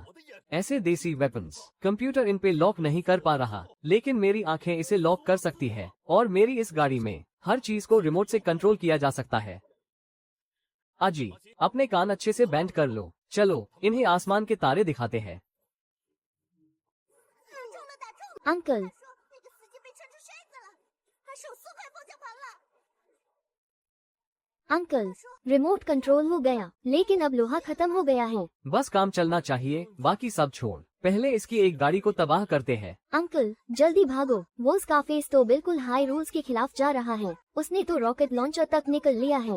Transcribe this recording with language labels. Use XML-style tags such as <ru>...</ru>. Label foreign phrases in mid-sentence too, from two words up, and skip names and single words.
<hi>ऐसे देसी</hi> <en>weapons computer</en> <hi>इन पे लॉक नहीं कर पा रहा, लेकिन मेरी आंखें इसे लॉक कर सकती है और मेरी इस गाड़ी में हर चीज को रिमोट से कंट्रोल किया जा सकता है। अजी, अपने कान अच्छे से बैंड कर लो। चलो, इन्हें आसमान के तारे दिखाते हैं।</hi> <zh>打中了，打中了！</zh> <hi>अंकल,</hi> <zh>那个司机被撑出筛子了，还手撕坏方向盘了。</zh> <hi>अंकल,</hi> <en>remote control</en> <hi>हो गया, लेकिन अब लोहा खत्म हो गया है। बस काम चलना चाहिए, बाकी सब छोड़। पहले इसकी एक गाड़ी को तबाह करते हैं। अंकल, जल्दी भागो। वो स्कारफेस तो बिल्कुल</hi> <en>high rules</en> <hi>के खिलाफ जा रहा है। उसने तो</hi> <en>rocket launcher</en> <hi>तक निकल लिया है।</hi>